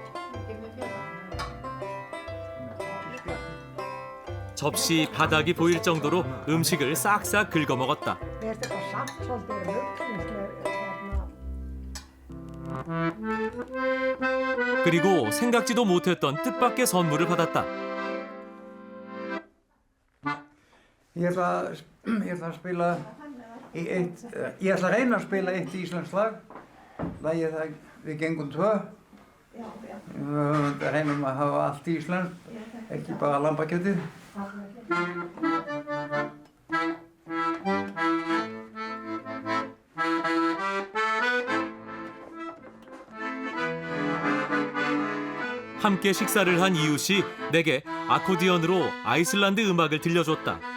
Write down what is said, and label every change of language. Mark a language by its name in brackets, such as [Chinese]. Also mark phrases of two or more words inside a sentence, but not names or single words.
[Korean] 접시 바닥이 보일 정도로 음식을 싹싹 긁어 먹었다. 그리고 생각지도 못했던 뜻밖의 선물을 받았다. [Icelandic] Ég ætla að spila ég ætla að reyna að spila eitt íslenskt lag. Lagið það Við gengum tvö. Við reynum að hafa allt íslenskt, ekki bara lambakjötið. [Korean] 함께 식사를 한 이웃이 내게 아코디언으로 아이슬란드 음악을 들려줬다.